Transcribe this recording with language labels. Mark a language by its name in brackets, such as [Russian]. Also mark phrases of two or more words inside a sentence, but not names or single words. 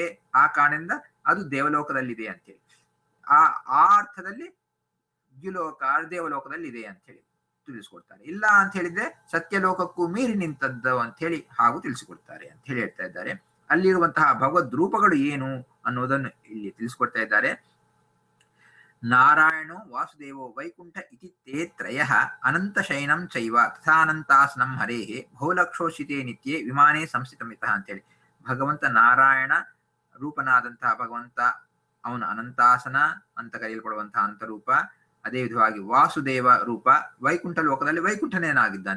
[Kannada] ಆ ಕಾರಣದಿಂದ ಅದು ದೇವಲೋಕದಲ್ಲಿದೆ ಅಂತೇಳಿ. ಆ ಅರ್ಥದಲ್ಲಿ ದ್ಯುಲೋಕ ದೇವಲೋಕದಲ್ಲಿ ಇದೆ ಅಂತ ಹೇಳಿ ತಿಳಿಸ್ಕೊಡ್ತಾರೆ. ಇಲ್ಲ ಅಂತ ಹೇಳಿದ್ರೆ ಸತ್ಯಲೋಕಕ್ಕೂ ಮೀರಿ ನಿಂತದ್ದು ಅಂತ ಹೇಳಿ ಹಾಗೂ ತಿಳಿಸಿಕೊಡ್ತಾರೆ ಅಂತ ಹೇಳಿ ಹೇಳ್ತಾ ಇದ್ದಾರೆ. ಅಲ್ಲಿರುವಂತಹ ಭಗವದ್ ರೂಪಗಳು ಏನು ಅನ್ನೋದನ್ನು ಇಲ್ಲಿ ತಿಳಿಸ್ಕೊಡ್ತಾ ಇದ್ದಾರೆ. [Sanskrit] ನಾರಾಯಣೋ ವಾಸುದೇವೋ ವೈಕುಂಠ ಇತಿ ತೇ ತ್ರಯಃ ಅನಂತ ಶಯನಂ ಚೈವ ತಥಾನಂತಾಸನಂ ಹರೇಹೇ ಬಹುಲಕ್ಷೋಷಿತೇ ನಿತ್ಯೇ ವಿಮಾನೇ ಸಂಸ್ಥಿತಮಿತಃ ಅಂತೇಳಿ. [Kannada] ಭಗವಂತ ನಾರಾಯಣ ರೂಪನಾದಂತಹ ಭಗವಂತ ಅವನು ಅನಂತಾಸನ ಅಂತ ಕರೆಯಲ್ಪಡುವಂತಹ ಅಂತರೂಪ. ಅದೇ ವಿಧವಾಗಿ ವಾಸುದೇವ ರೂಪ ವೈಕುಂಠ ಲೋಕದಲ್ಲಿ ವೈಕುಂಠನೇನಾಗಿದ್ದಾನೆ.